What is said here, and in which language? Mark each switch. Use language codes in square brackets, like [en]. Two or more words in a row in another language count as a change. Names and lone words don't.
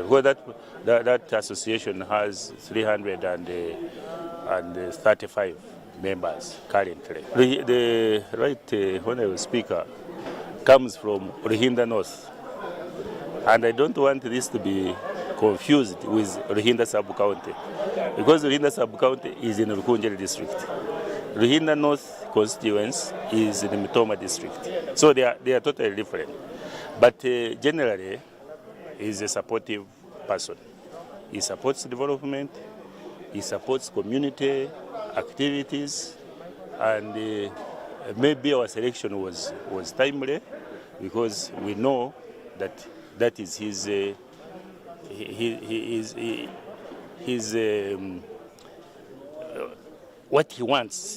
[en] Well, that association has 335 members currently. The right honorable speaker comes from Ruhinda North, and I don't want this to be confused with Ruhinda sub-county, because Ruhinda sub-county is in Rukunjeri district. Ruhinda North constituency is in the Mitoma district. So they are totally different. But generally, he's a supportive person. He supports development, he supports community activities, and maybe our selection was timely, because we know that is what he wants.